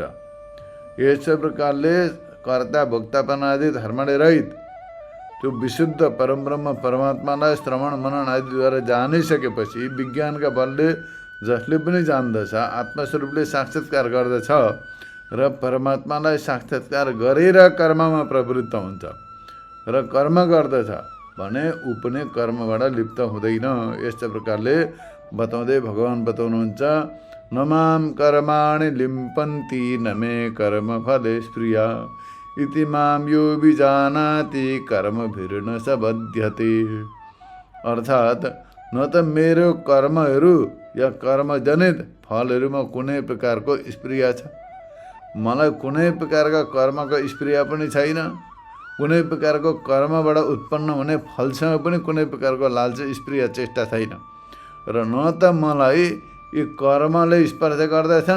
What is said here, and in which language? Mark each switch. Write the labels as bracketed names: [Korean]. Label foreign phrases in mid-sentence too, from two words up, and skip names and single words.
[Nepali] यस प्रकारले कर्ता भोक्तापन आदि धर्मले रहित त्यो विशुद्ध परमब्रह्म परमात्मालाई श्रवण मनन आदिद्वारा जानिसकेपछि विज्ञानका बलले जसले पनि जान्दछ, आत्मस्वरूपले साक्षात्कार गर्दछ र परमात्मालाई साक्षात्कार गरेर कर्ममा प्रवृत्त हुन्छ र कर्म गर्दछ भने ऊ पनि कर्मबाट लिप्त हुँदैन। यस्तै प्रकारले बताउँदै भगवान् बताउनुहुन्छ, [Sanskrit] नमाम कर्माणि लिम्पन्ति न मे कर्म फले स्प्रिया इति माम यो विजानाति कर्मभिर्न स बध्यते। [Nepali] अर्थात् न त मेरो कर्महरू या कर्मजनित फलहरूमा कुनै प्रकारको स्प्रिया छ, मलाई कुनै प्रकारका कर्मको स्प्रिया पनि छैन, कुनै प्रकारको कर्मबाट उत्पन्न हुने फलसँग पनि कुनै प्रकारको लालच स्प्रिया चेष्टा छैन र न त मलाई यी कर्मले स्पर्श गर्दछन्।